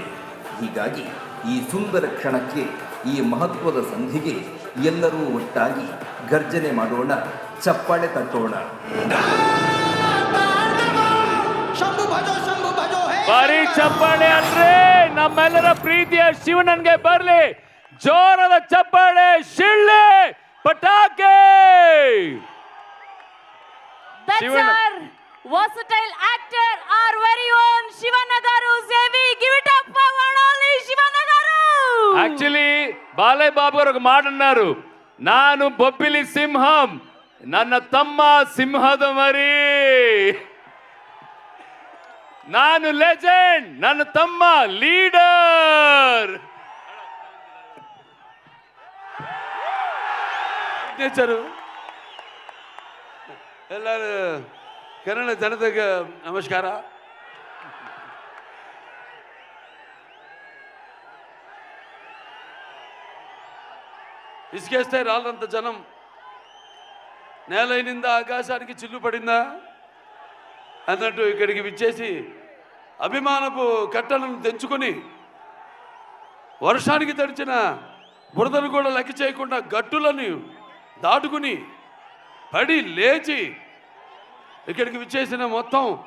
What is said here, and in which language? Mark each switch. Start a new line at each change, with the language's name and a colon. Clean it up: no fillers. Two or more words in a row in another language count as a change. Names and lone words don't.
Kannada: ಹೀಗಾಗಿ ಈ ಸುಂದರ ಕ್ಷಣಕ್ಕೆ, ಈ ಮಹತ್ವದ ಸಂಧಿಗೆ ಎಲ್ಲರೂ ಒಟ್ಟಾಗಿ ಗರ್ಜನೆ ಮಾಡೋಣ, ಚಪ್ಪಾಳೆ ತಟ್ಟೋಣ. ಬರೀ ಚಪ್ಪಾಳೆ ಅಲ್ರಿ, ನಮ್ಮೆಲ್ಲರ ಪ್ರೀತಿಯ ಶಿವಣ್ಣನ್ಗೆ ಬರ್ಲಿ ಜೋರದ ಚಪ್ಪಾಳೆ, ಶಿಳ್ಳೆ, ಪಟಾಕೆ.
English: That's Shivanna. our versatile actor, our very own Shivanna garu. Zevi, give it up for one only Shivanna garu.
Kannada: ಆಕ್ಚುಲಿ ಬಾಲಯ್ಯ ಬಾಬು ಅವ್ರಿಗೆ ಮಾಡన్నారు, ನಾನು ಬೊಬ್ಬಿಲಿ ಸಿಂಹಂ, ನನ್ನ ತಮ್ಮ ಸಿಂಹದ ಮರಿ. ನಾನು ಲೆಜೆಂಡ್, ನನ್ನ ತಮ್ಮ ಲೀಡರ್. ಸಿಗ್ನೇಚರು ಎಲ್ಲರೂ ಕನ್ನಡ ಜನತೆಗೆ ನಮಸ್ಕಾರ.
Telugu: ఇసుకేస్తే రాళ్ళంత జనం నేలైనింద ఆకాశానికి చిల్లు పడిందా అన్నట్టు ఇక్కడికి విచ్చేసి అభిమానపు కట్టలను తెంచుకొని వర్షానికి తడిచిన బురదను కూడా లెక్క చేయకుండా గట్టులను దాటుకుని పడి లేచి ఇక్కడికి విచ్చేసిన మొత్తం